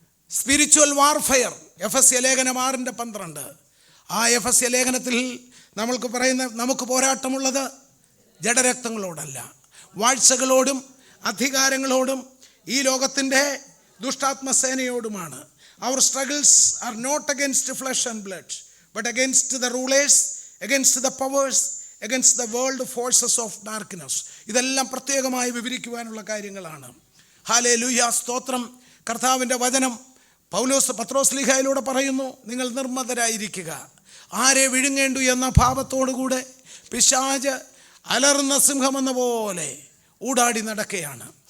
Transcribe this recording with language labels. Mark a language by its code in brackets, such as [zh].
[ml] Spiritual warfare, എഫെസ്യ ലേഖനം 6:12. ആ എഫെസ്യ ലേഖനത്തിൽ നമുക്ക് പോരാട്ടമുള്ളത് ജഡരക്തങ്ങളോടല്ല, വാഴ്ചകളോടും അധികാരങ്ങളോടും ഈ ലോകത്തിൻ്റെ ദുഷ്ടാത്മസേനയോടുമാണ്. [en] Our struggles are not against flesh and blood, but against the rulers, against the powers, against the world forces of darkness. [ml] ഇതെല്ലാം പ്രത്യേകമായി വിവരിക്കുവാനുള്ള കാര്യങ്ങളാണ്. ഹല്ലേലൂയ, സ്തോത്രം. കർത്താവിൻ്റെ വചനം പത്രോസ് ലീഹായിലൂടെ പറയുന്നു, നിങ്ങൾ നിർമ്മതരായിരിക്കുക. ആരെ വിഴുങ്ങേണ്ടു എന്ന ഭാവത്തോടുകൂടെ പിശാച് അലറുന്ന സിംഹമെന്ന പോലെ ഊടാടി നടക്കുകയാണ്.